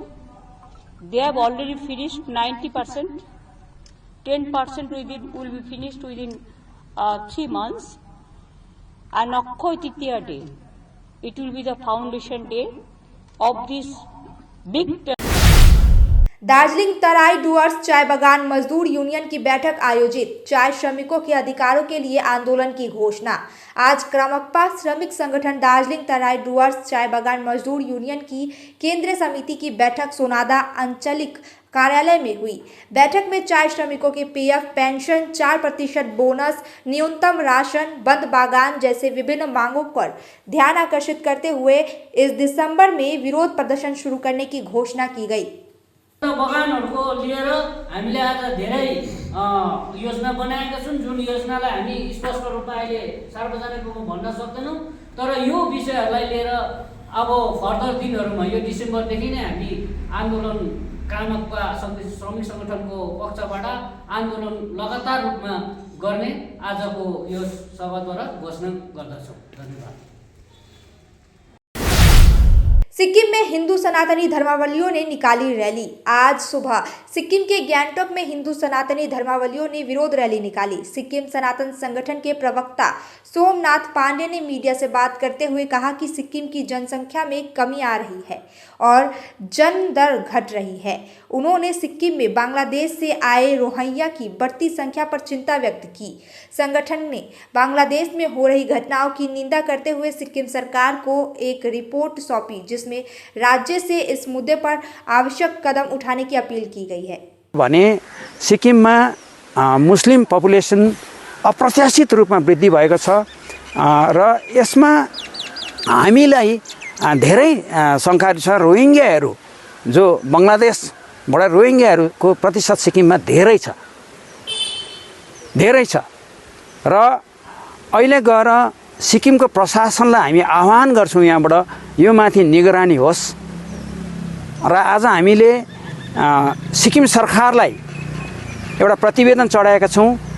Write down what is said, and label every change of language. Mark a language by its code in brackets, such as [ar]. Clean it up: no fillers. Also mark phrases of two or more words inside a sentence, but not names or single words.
[en] They have already finished 90%, 10% will be finished within 3 months, and Akshaya Tritiya day, it will be the foundation day of this big [hi] दार्जिलिंग तराई डुअर्स चाय बागान मजदूर यूनियन की बैठक आयोजित, चाय श्रमिकों के अधिकारों के लिए आंदोलन की घोषणा। आज क्रमकपा श्रमिक संगठन दार्जिलिंग तराई डुअर्स चाय बागान मजदूर यूनियन की केंद्रीय समिति की बैठक सोनादा आंचलिक कार्यालय में हुई। बैठक में चाय श्रमिकों के पीएफ, पेंशन, 4% बोनस, न्यूनतम राशन, बंद बागान जैसे विभिन्न मांगों पर ध्यान आकर्षित करते हुए इस दिसंबर में विरोध प्रदर्शन शुरू करने की घोषणा की गई। [ne] बगानहरुको लिएर हामीले आज धेरै योजना बनाएका छौं, जुन योजनालाई हामी स्पष्ट रूपमा अहिले सार्वजनिक रूपमा भन्न सक्दैनौं, तर यो विषयहरूलाई लिएर अब फर्दर दिनहरुमा यो डिसेम्बरदेखि नै हामी आन्दोलन क्रमकपा श्रमिक संगठनको पक्षबाट आन्दोलन लगातार रूपमा गर्ने आजको यो सभाद्वारा घोषणा गर्दछौं। धन्यवाद। [hi] सिक्किम में हिंदू सनातनी धर्मावलंबियों ने निकाली रैली। आज सुबह सिक्किम के गैंगटॉक में हिंदू सनातनी धर्मावलंबियों ने विरोध रैली निकाली। सिक्किम सनातन संगठन के प्रवक्ता सोमनाथ पांडे ने मीडिया से बात करते हुए कहा कि सिक्किम की जनसंख्या में कमी आ रही है और जन्म दर घट रही है। उन्होंने सिक्किम में बांग्लादेश से आए रोहिंग्या की बढ़ती संख्या पर चिंता व्यक्त की। संगठन ने बांग्लादेश में हो रही घटनाओं की निंदा करते हुए सिक्किम सरकार को एक रिपोर्ट सौंपी, जिसमें राज्य से इस मुद्दे पर आवश्यक कदम उठाने की अपील की गई है। [ne] भने सिक्किममा मुस्लिम पपुलेसन अप्रत्याशित रूपमा वृद्धि भएको छ र यसमा हामीलाई धेरै शङ्काहरू छ। रोहिंग्याहरू जो बङ्गलादेशबाट रोहिंग्याहरूको प्रतिशत सिक्किममा धेरै छ र अहिले गएर सिक्किमको प्रशासनलाई हामी आह्वान गर्छौँ यहाँबाट यो माथि निगरानी होस् र आज हामीले सिक्किम सरकारलाई एउटा प्रतिवेदन चढाएका छौँ।